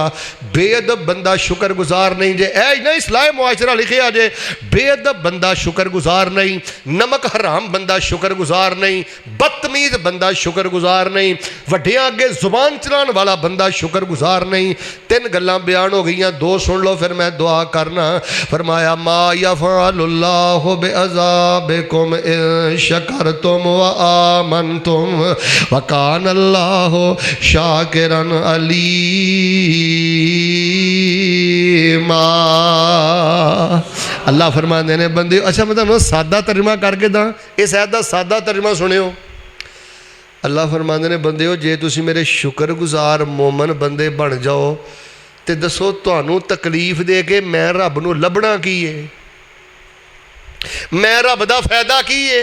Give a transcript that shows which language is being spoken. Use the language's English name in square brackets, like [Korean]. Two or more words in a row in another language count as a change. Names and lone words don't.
[Punjabi] بے ادب بندہ شکرگزار نہیں جے، اے نہیں صلاح معاشرہ لکھیا جے، بے ادب بندہ شکرگزار نہیں، نمک حرام بندہ شکرگزار نہیں، بدتمیز بندہ شکرگزار نہیں، وڈیاں اگے زبان چلانے والا بندہ شکرگزار نہیں. تین گلاں بیان ہو گئی، دو سن لو فیر میں دعا کرنا. [Arabic] فرمایا ما يفعل الله بعذابكم إن شكرتم وآمنتم وكان الله شاكرا عليما. [Punjabi] اللہ فرماتے نے بندے، اچھا میں تہانوں سادہ ترجمہ کر کے دا، اس آیت دا سادہ ترجمہ سنیو. اللہ فرماتے نے بندے، جے تسی میرے شکرگزار مومن بندے بن جاؤ تے دسو تہانوں تکلیف دے کے میں رب نوں لبھنا کی ہے، میں رب دا فائدہ کی ہے?